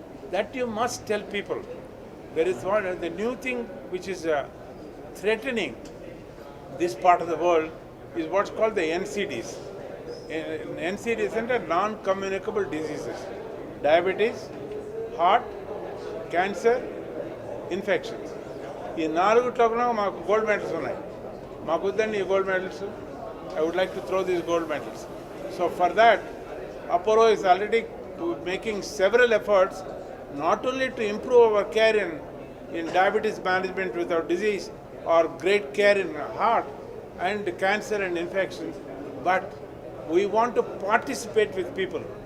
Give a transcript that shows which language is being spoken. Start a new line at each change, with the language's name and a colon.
English: That you must tell people. There is one, the new thing which is threatening this part of the world is what's called the NCDs. NCDs are non-communicable diseases. Diabetes, heart, cancer, infections.
Telugu: ఈ నాలుగుట్లోనూ మాకు gold medals ఉన్నాయి. మాకు వద్దండి ఈ gold medals.
English: I would like to throw these gold medals. So for that, Apollo is already making several efforts, not only to improve our care in diabetes management without disease, or great care in heart and cancer and infections, but we want to participate with people.